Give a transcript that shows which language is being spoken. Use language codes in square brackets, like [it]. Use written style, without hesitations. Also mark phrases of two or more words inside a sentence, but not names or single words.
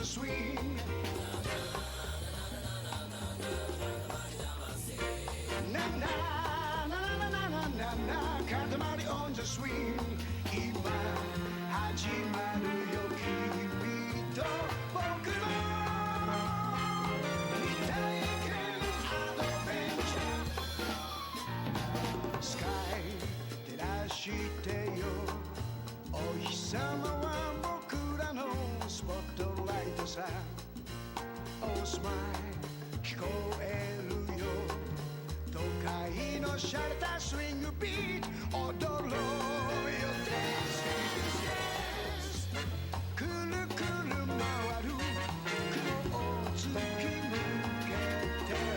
[en] swing. Na na na na na na na na, Katamari on the swing. [ja] 今始まるよ君と僕の未体験アドベンチャー。スカイ照らしてよ、お日様は僕らのスポットライトさ。 [en] Oh smile [ja] 聞こえるよ、都会の洒落たスイングビート踊ろうよ。 [en] Dance dance dance [ja] くるくる回る雲を突き抜けて